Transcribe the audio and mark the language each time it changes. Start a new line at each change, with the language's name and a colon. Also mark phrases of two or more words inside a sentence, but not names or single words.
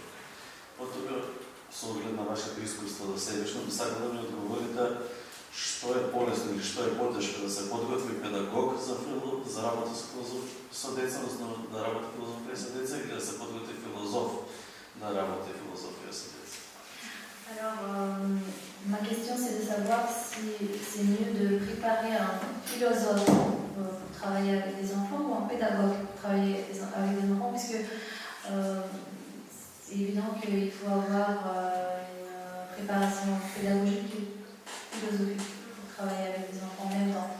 Macedonian: Потоа, со оглед на вашето искуство до себешно, би сакал да ми одговорите што е полесно или што е потешко да се подготви педагог за работа со деца, односно да работи филозофија со деца, или да се подготви филозоф да работи филозофија со деца?
French: Alors, ma question c'est de savoir si c'est mieux de préparer un philosophe pour travailler avec des enfants ou un pédagogue pour travailler avec des enfants, puisque c'est évident qu'il faut avoir une préparation pédagogique et philosophique pour travailler avec des enfants en même temps.